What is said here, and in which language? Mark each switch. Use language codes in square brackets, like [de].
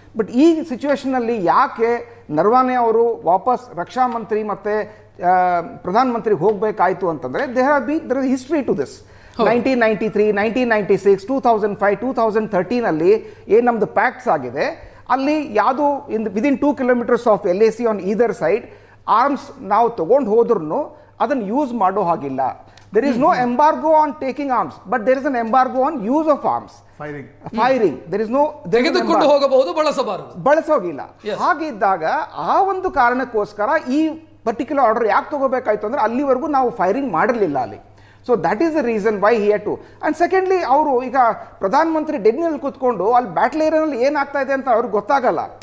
[kn] But ಈ ಸಿಚುವೇಷನ್ನಲ್ಲಿ ಯಾಕೆ ನರವಾನೆ ಅವರು ವಾಪಸ್ ರಕ್ಷಾ ಮಂತ್ರಿ ಮತ್ತು ಪ್ರಧಾನಮಂತ್ರಿಗೆ ಹೋಗಬೇಕಾಯಿತು ಅಂತಂದರೆ [en] There is history to this. [kn] 1993, 1996, 2005, 2013 ಏನು ನಮ್ಮದು ಪ್ಯಾಕ್ಟ್ಸ್ ಆಗಿದೆ, ಅಲ್ಲಿ ಯಾವುದು [en] within 2 kilometers of LAC on either side [kn] arms ನಾವು ತೊಗೊಂಡು ಹೋದ್ರೂ ಅದನ್ನು ಯೂಸ್ ಮಾಡೋ ಹಾಗಿಲ್ಲ. [en] There is no embargo on taking arms, but there is an embargo on use of arms. Firing. There is no [kn] ತೆಗೆದುಕೊಂಡು ಹೋಗಬಹುದು, ಬಳಸೋಗಿಲ್ಲ. ಹಾಗಿದ್ದಾಗ ಆ ಒಂದು ಕಾರಣಕ್ಕೋಸ್ಕರ ಈ ಪರ್ಟಿಕ್ಯುಲರ್ ಆರ್ಡರ್ ಯಾಕೆ ತಗೋಬೇಕಾಯ್ತು ಅಂದರೆ ಅಲ್ಲಿವರೆಗೂ ನಾವು ಫೈರಿಂಗ್ ಮಾಡಿರಲಿಲ್ಲ ಅಲ್ಲಿ. [en] So that is the reason why he had to. [kn] And secondly ಅವರು ಈಗ ಪ್ರಧಾನಮಂತ್ರಿ ಡೆನ್ನಿಯಲ್ಲಿ ಕೂತ್ಕೊಂಡು ಅಲ್ಲಿ ಬ್ಯಾಟಲ್ ಏರಿಯಾನಲ್ಲಿ ಏನಾಗ್ತಾ ಇದೆ ಅಂತ ಅವ್ರಿಗೆ ಗೊತ್ತಾಗಲ್ಲ.